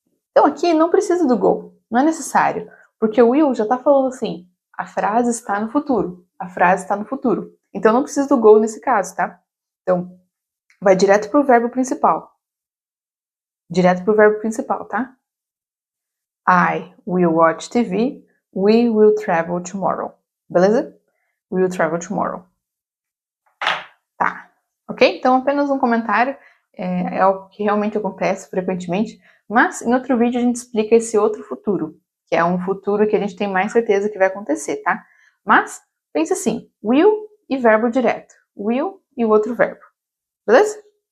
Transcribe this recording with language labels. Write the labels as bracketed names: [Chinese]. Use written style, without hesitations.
[Portuguese] Então aqui não precisa do go. Não é necessário. Porque o will já está falando assim. A frase está no futuro. A frase está no futuro. Então não precisa do go nesse caso, tá? Então, vai direto para o verbo principal. Direto para o verbo principal, tá? [English] I will watch TV. We will travel tomorrow. [Portuguese] Beleza? [English] We will travel tomorrow. [Portuguese] Tá. Ok? Então, apenas um comentário. É algo que realmente acontece frequentemente. Mas, em outro vídeo, a gente explica esse outro futuro. Que é um futuro que a gente tem mais certeza que vai acontecer, tá? Mas, pense assim. Will e verbo direto. Will e o outro verbo. Beleza?